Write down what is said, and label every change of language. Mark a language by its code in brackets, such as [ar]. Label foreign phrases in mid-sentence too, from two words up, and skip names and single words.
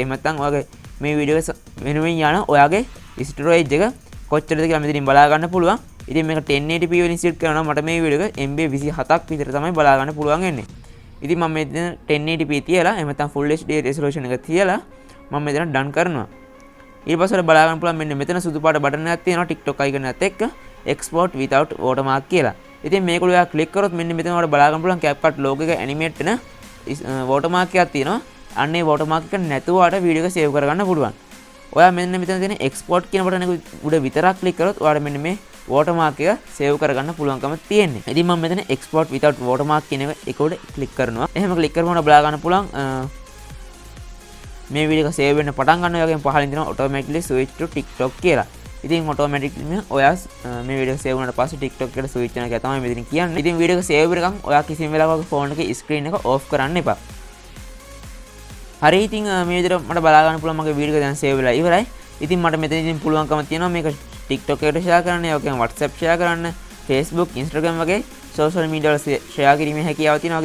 [si] එහෙම නැත්නම් ඔයාගේ මේ වීඩියෝ එක වෙනුවෙන් යන ඔයාගේ ස්ටෝරේජ් එක කොච්චරද කියලා මෙතනින් බලා ගන්න පුළුවන්. ඉතින් මේක 1080p වලින් සෙට් කරනවා මට මේ වීඩියෝ එක MB 27ක් විතර තමයි බලා ගන්න පුළුවන් වෙන්නේ. ඉතින් මම මෙතන 1080p තියලා එහෙම නැත්නම් [en] full HD resolution [si] එක තියලා මම මෙතන done කරනවා. ඊට පස්සේ බලා ගන්න පුළුවන් මෙන්න මෙතන සුදු පාට බටන් එකක් තියෙනවා TikTok icon එකත් එක්ක [en] export without watermark [si] කියලා. ඉතින් මේක ඔයා ක්ලික් කරොත් මෙන්න මෙතන ඔයාලට බලා ගන්න පුළුවන් Capcut logo එක animate වෙන watermark එකක් තියෙනවා. අන්න ඒ watermark එක නැතුව ඔයාලට වීඩියෝ එක save කරගන්න පුළුවන්. ඔයා මෙන්න මෙතන තියෙන export කියන බටන් එක උඩ විතරක් ක්ලික් කරොත් ඔයාලට මෙන්න මේ watermark එක save කරගන්න පුළුවන්කම තියෙන්නේ. ඉතින් මම මෙතන [en] export without watermark [si] කියන එක උඩ ක්ලික් කරනවා. එහෙම ක්ලික් කරපුවම බලා ගන්න පුළුවන් මේ වීඩියෝ එක save වෙන්න පටන් ගන්නවා. ඒ වගේම පහලින් දෙනවා [en] automatically switch to TikTok [si] කියලා. ඉතින් automatically ඔයා මේ වීඩියෝ එක save වුණාට පස්සේ TikTok එකට switch වෙනවා කියලා තමයි මෙතන කියන්නේ. ඉතින් වීඩියෝ එක save වෙනකන් ඔයා කිසිම වෙලාවක ෆෝන් එකේ screen එක off කරන්න එපා. හරි ඉතින් මේ විදිහට මට බලා ගන්න පුළුවන් මගේ වීඩියෝ එක දැන් save වෙලා ඉවරයි. ඉතින් මට මෙතන ඉතින් පුළුවන්කම තියෙනවා මේක TikTok එකට share කරන්න, ඒ වගේම WhatsApp share කරන්න, Facebook, Instagram වගේ [en] social media [si] වල share කිරීමේ හැකියාව තියෙනවා.